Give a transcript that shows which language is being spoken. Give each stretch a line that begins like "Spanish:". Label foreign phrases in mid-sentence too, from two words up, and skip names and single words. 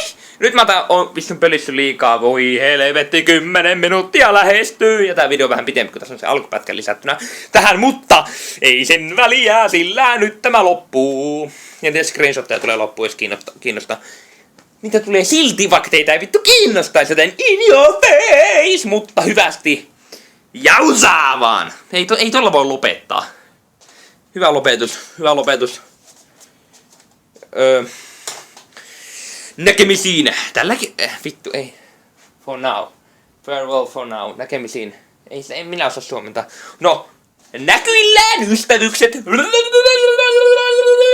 Finnish: Nyt mä oon pistyn pelissä liikaa. Voi helvetti, 10 minuuttia lähestyy. Ja tää video on vähän pitempi, kun tässä on se alkupätkä lisättynä tähän. Mutta ei sen väliä, sillä nyt tämä loppuu. Ja tietysti screenshotteja tulee loppuun, jos kiinnostaa. Mitä tulee silti, vaikka teitä ei vittu kiinnostaisi, joten
English: in your face,
Finnish: mutta hyvästi. Jausaa vaan! Ei tolla voi lopettaa. Hyvä lopetus, hyvä lopetus. Näkemisiin. Tälläkin... vittu, ei.
English: For now. Farewell for now.
Finnish: Näkemisiin. Ei minä osaa suomentaa. No, näkyillään ystävykset.